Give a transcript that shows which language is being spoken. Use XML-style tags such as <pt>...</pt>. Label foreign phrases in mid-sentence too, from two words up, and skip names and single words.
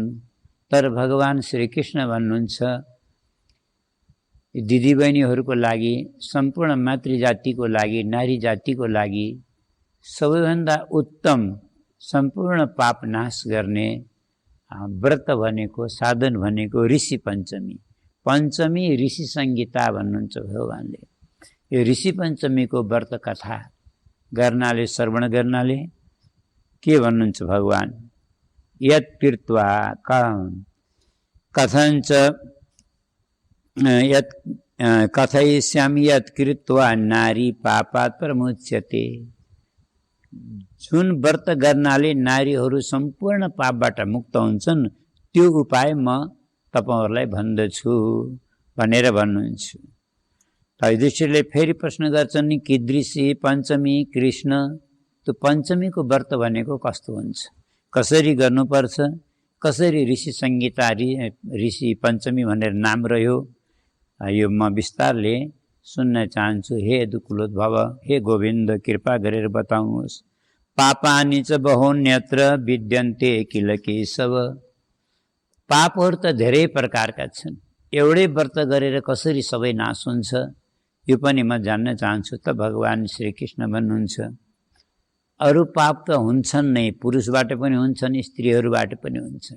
<ne>तर भगवान श्रीकृष्ण भन्नुहुन्छ, दिदीबहिनीहरूको लागि, सम्पूर्ण मातृजातिको लागि, नारी जातिको लागि सबैभन्दा उत्तम सम्पूर्ण पाप नाश गर्ने व्रत भनेको, साधन भनेको ऋषि पञ्चमी। पञ्चमी ऋषि संहिता भन्नुहुन्छ भगवानले। यो ऋषि पञ्चमीको व्रत कथा गर्नाले, श्रवण गर्नाले के भन्नुहुन्छ भगवान,</ne> <sa>यत् कृत्वा कथञ्च यत् कथयिष्यामि यत् कृत्वा नारी पापात् प्रमुच्यते।</sa> <ne>जुन व्रत गर्नाले नारीहरू सम्पूर्ण पापबाट मुक्त हुन्छन्, त्यो उपाय म तपाईहरुलाई भन्दछु भनेर भन्नुहुन्छ। युधिष्ठिरले फेरि प्रश्न गर्छन् नि,</ne> <sa>कीदृशी पञ्चमी कृष्ण?</sa> <ne>त्यो पञ्चमीको व्रत भनेको कस्तो हुन्छ, कसरी गर्नुपर्छ, कसरी ऋषि संहिता ऋषि पञ्चमी भनेर नाम रह्यो, यो म विस्तारले सुन्न चाहन्छु। हे यदुकुलोद्भव, हे गोविन्द, कृपा गरेर बताउनुहोस्।</ne> <sa>पापानि च बहून्यत्र विद्यन्ते किल केशव।</sa> <ne>पापहरू त धेरै प्रकारका छन्, एउटै व्रत गरेर कसरी सबै नाश हुन्छ, यो पनि म जान्न चाहन्छु। त भगवान श्रीकृष्ण भन्नुहुन्छ, अरू पाप त हुन्छन् नै, पुरुषबाट पनि हुन्छन्, स्त्रीहरूबाट पनि हुन्छन्।</ne>